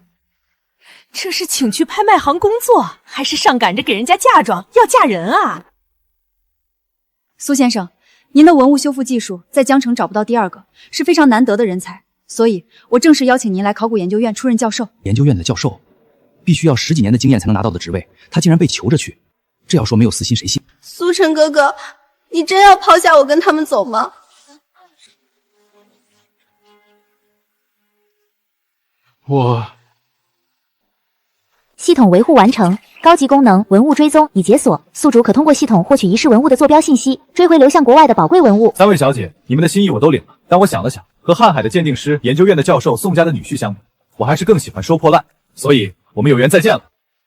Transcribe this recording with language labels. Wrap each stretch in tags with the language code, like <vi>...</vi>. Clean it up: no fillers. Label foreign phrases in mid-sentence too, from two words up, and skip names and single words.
<zh>這是請去拍賣行工作，還是上趕着給人家嫁妝要嫁人啊？蘇先生，您的文物修復技術在江城找不到第二個，是非常難得的人才，所以我正式邀請您來考古研究院出任教授。研究院的教授必須要10幾年的經驗才能拿到的職位，他竟然被求着去，這要說沒有私心誰信？蘇晨哥哥，你真要拋下我跟他們走嗎？系統維護完成，高級功能文物追蹤已解鎖，宿主可通過系統獲取遺失文物的坐標信息，追回流向國外的寶貴文物。 3位小姐，你們的心意我都領了，但我想了想，和瀚海的鑑定師、研究院的教授宋家的女婿相比，我還是更喜歡收破爛，所以我們有緣再見了。</zh>